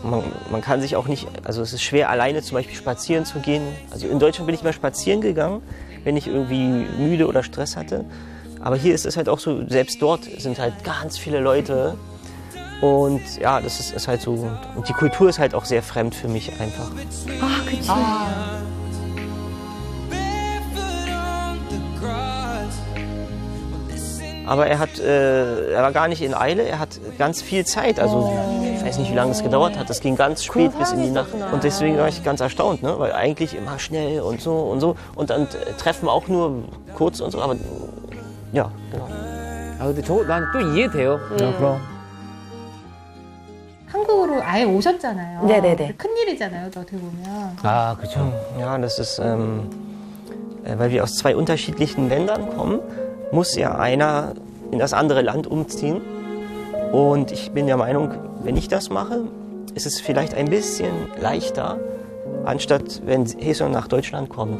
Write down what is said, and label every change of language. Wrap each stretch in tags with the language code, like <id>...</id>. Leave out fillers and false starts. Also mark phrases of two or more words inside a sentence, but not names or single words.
<de>Man kann sich auch nicht, also es ist schwer, alleine zum Beispiel spazieren zu gehen. Also in Deutschland bin ich mal spazieren gegangen, wenn ich irgendwie müde oder Stress hatte. Aber hier ist es halt auch so, selbst dort sind halt ganz viele Leute. Und ja, das ist halt so. Und die Kultur ist halt auch sehr fremd für mich einfach.</de> <ko>아, 그치.</ko> <de>Aber er war gar nicht in Eile, er hat ganz viel Zeit. Also ich weiß nicht, wie lange es gedauert hat. Das ging ganz spät bis in die Nacht. Und deswegen war ich ganz erstaunt, ne? Weil eigentlich immer schnell und so und so. Und dann treffen wir auch nur kurz und so. Aber ja, genau.</de> <ko>아, 근데 난 또 이해돼요. 그럼. 한국으로 아예 오셨잖아요. 네네네. 큰일이잖아요, 어떻게 보면. 아, 그렇죠.</ko> <de>Ja, das ist, weil wir aus 2 unterschiedlichen Ländern kommen, muss ja einer in das andere Land umziehen. Und ich bin der Meinung, wenn ich das mache, ist es vielleicht ein bisschen leichter, anstatt wenn Haeson nach Deutschland kommt.</de>